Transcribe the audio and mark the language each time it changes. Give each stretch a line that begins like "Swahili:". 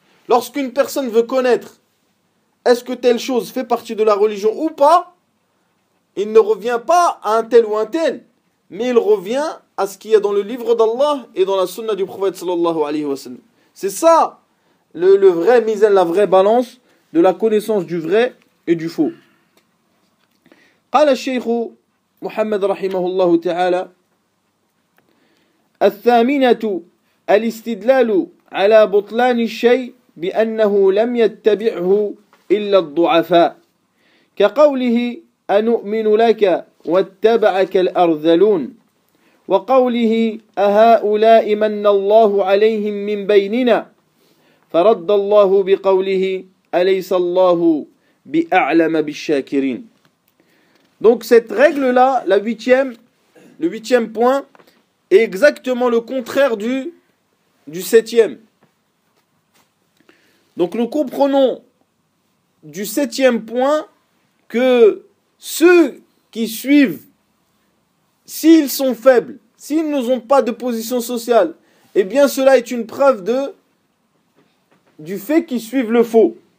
French: Lorsqu'une personne veut connaître est-ce que telle chose fait partie de la religion ou pas, il ne revient pas à un tel ou un tel, mais il revient à ce qu'il y a dans le livre d'Allah et dans la sunna du prophète
Arabic: sallallahu alayhi wa sallam.
French: C'est ça le vrai mizan, la vraie balance de la connaissance du vrai et du faux.
Arabic: قال الشيخ محمد رحمه الله تعالى الثامنة الاستدلال على بطلان الشيء بأنه لم يتبعه إلا الضعفاء كقوله أنؤمن لك واتبعك الأرذلون وقوله أهؤلاء من الله عليهم من بيننا فرد الله بقوله أليس الله بأعلم بالشاكرين.
French: Donc cette règle-là, la huitième, le huitième point, est exactement le contraire du septième. Donc nous comprenons du septième point que ceux qui suivent, s'ils sont faibles, s'ils n'ont pas de position sociale, eh bien cela est une preuve du fait qu'ils suivent le faux.